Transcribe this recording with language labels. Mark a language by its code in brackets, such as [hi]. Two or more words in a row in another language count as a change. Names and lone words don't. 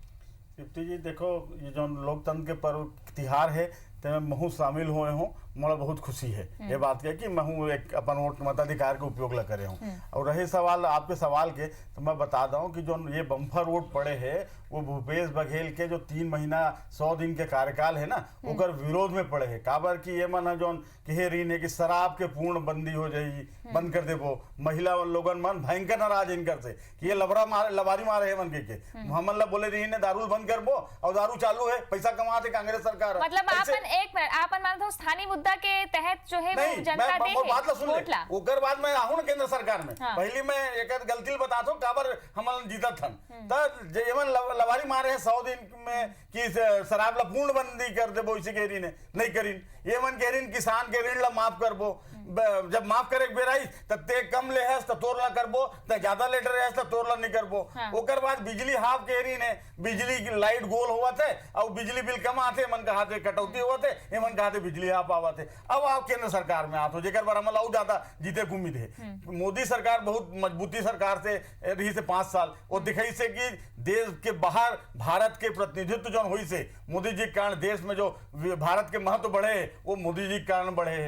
[hne] तृप्ति जी देखो, ये जो लोकतंत्र के पर्व तिहार है तो महू शामिल हुए हूँ, मोला बहुत खुशी है ये बात के कि महू एक अपन वोट मताधिकार के उपयोग ला करे हूँ। और रहे सवाल आपके सवाल के, तो मैं बता दूं कि जो ये बम्फर वोट पड़े है वो भूपेश बघेल के जो 3 महीना 100 दिन के कार्यकाल है ना, ओकर विरोध में पड़े है। काबर की ये मन जो कहे रही है कि शराब के पूर्ण बंदी हो जाएगी, बंद कर देबो। महिला लोगन मन भयंकर नाराज इनकर से कि ये लबारी मारे है मन के हमन ला बोले रही ने दारू बंद करबो और दारू चालू है, पैसा कमाते कांग्रेस सरकार। मतलब आपन मान दो स्थानीय मुद्दा के तहत जो है वो जनता दे है बात ला सुन ले। ओकर बाद मैं आहूं केंद्र सरकार में पहली मैं एक गलती बता दो काबर हमन जीतत हन त जेमन लवारी मारे है 100 दिन में कि शराब ला पूर्ण बंदी कर देबो, इसी के रीने नहीं करीन। ये मन के ऋण किसान के ऋण ला माफ करबो, जब माफ करे बेराई तब ते कम ले है तोर ला करबो, ते ज्यादा लेटर है तो तोर ला नहीं करबो। ओकर बाद बिजली हाफ के रीने बिजली की लाइट गोल हुआ थे और बिजली बिल कम आते मन का हाथे कटौती हुआ थे, ये मन का हाथे बिजली हाफ आवा थे। अब आप केंद्र सरकार में आते हो जेकर बार हम लाऊ ज्यादा जीते की उम्मीद है। मोदी सरकार बहुत मजबूती सरकार से रही से 5 साल और दिखाई से कि देश के बाहर भारत के प्रतिनिधित्व जो हुई से मोदी जी के कारण देश में जो भारत के महत्व बढ़े वो मोदी जी के कारण बढ़े है।